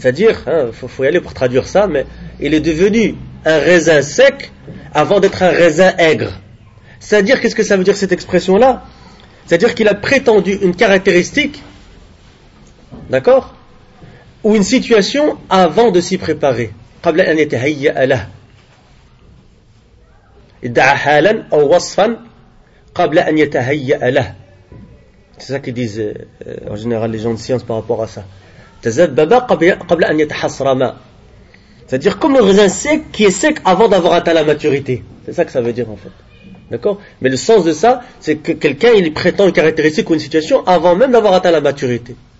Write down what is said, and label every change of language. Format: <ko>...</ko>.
<fr>C'est-à-dire, faut y aller pour traduire ça, mais il est devenu un raisin sec avant d'être un raisin aigre. C'est-à-dire, qu'est-ce que ça veut dire cette expression-là? C'est-à-dire qu'il a prétendu une caractéristique, d'accord, ou une situation avant de s'y préparer.</fr> <ar>قبل أن يتهيأ له. ادعى حالا أو وصفا قبل أن يتهيأ له.</ar> <fr>C'est ça qu'ils disent en général les gens de science par rapport à ça.</fr> <ar>تزبب قبل أن يتحصرما.</ar> <fr>C'est-à-dire comme un raisin sec qui est sec avant d'avoir atteint la maturité. C'est ça que ça veut dire en fait. D'accord? Mais le sens de ça, c'est que quelqu'un il prétend une caractéristique ou une situation avant même d'avoir atteint la maturité.</fr>